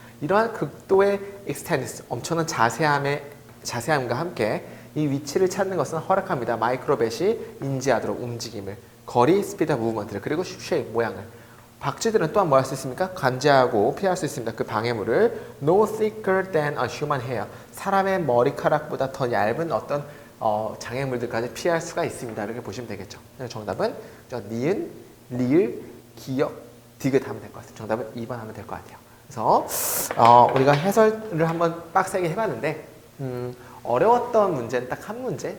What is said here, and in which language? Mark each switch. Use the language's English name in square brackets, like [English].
[Korean] 이러한 극도의 익스텐스, 엄청난 자세함과 함께 이 위치를 찾는 것은 허락합니다. 마이크로벳이 인지하도록 움직임을, 거리, 스피드, 무브먼트를, 그리고 쉐입, 모양을. 박쥐들은 또한 뭐 할 수 있습니까? 관제하고 피할 수 있습니다. 그 방해물을. [English] No thicker than a human hair. [Korean] 사람의 머리카락보다 더 얇은 어떤 장애물들까지 피할 수가 있습니다. 이렇게 보시면 되겠죠. 정답은 니은, 리을, 기역, 디귿 하면 될 것 같아요. 정답은 2번 하면 될 것 같아요. 그래서 우리가 해설을 한번 빡세게 해봤는데, 어려웠던 문제는 딱 한 문제.